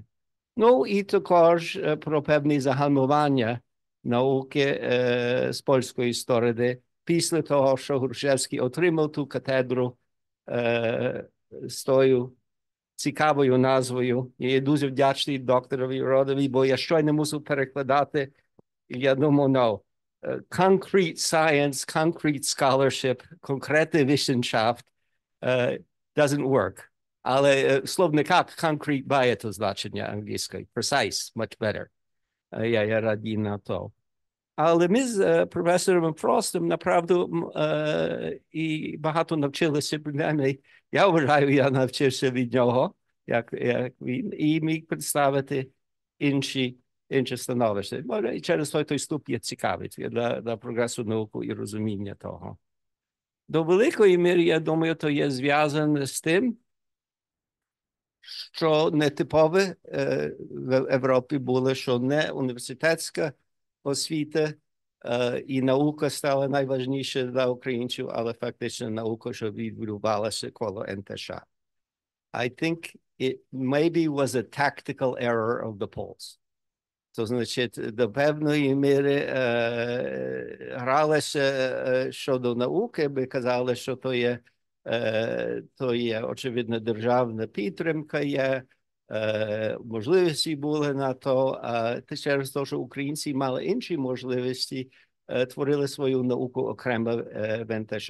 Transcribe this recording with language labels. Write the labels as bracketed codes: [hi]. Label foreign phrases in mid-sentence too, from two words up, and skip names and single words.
[uk] Ну, і також про певні загальмування науки з польської сторони. Після того, що Грушевський отримав ту катедру з тою цікавою назвою. Я дуже вдячний докторові Родові, бо я щойно мусив перекладати. Я думав, [en] no, concrete science, concrete scholarship, [uk] конкретна вишеншафт [en] doesn't work. [uk] Але в словниках concrete має то значення англійською. [en] Precise, much better. [uk] Я радий на то. Але ми з професором Фростом, направду, і багато навчилися, принаймні, я вважаю, я навчився від нього, як він, і міг представити інше становище. Може, і через той ступ є цікавий для прогресу науки і розуміння того. До великої міри, я думаю, то є зв'язане з тим, що нетипове в Європі було, що не університетська освіта і наука стала найважніше для українців, але фактично наука, що відбувалася коло НТШ. [en] I think it maybe was a tactical error of the Poles. [uk] То значить, до певної міри гралося щодо науки, би казали, що то є, очевидно, державна підтримка, є можливості були на то, через те, що українці мали інші можливості, творили свою науку окремо в НТШ.